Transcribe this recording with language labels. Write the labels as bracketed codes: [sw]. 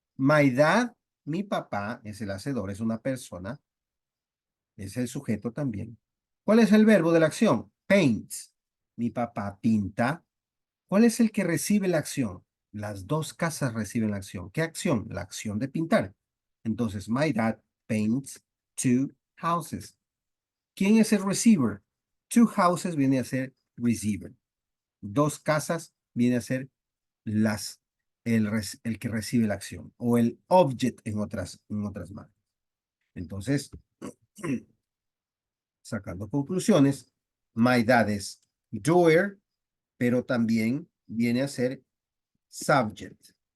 [en] My dad, [es] mi papá, es el hacedor, es una persona, es el sujeto también. ¿Cuál es el verbo de la acción? Paints. Mi papá pinta. ¿Cuál es el que recibe la acción? Las dos casas reciben la acción. ¿Qué acción? La acción de pintar. [en] Entonces, my dad paints two houses. [es] ¿Quién es el receiver? [en] Two houses [es] viene a ser receiver. Dos casas viene a ser el que recibe la acción o el object en otras manos. Entonces, sacando conclusiones, [en] my dad [es] es doer, pero también viene a ser subject.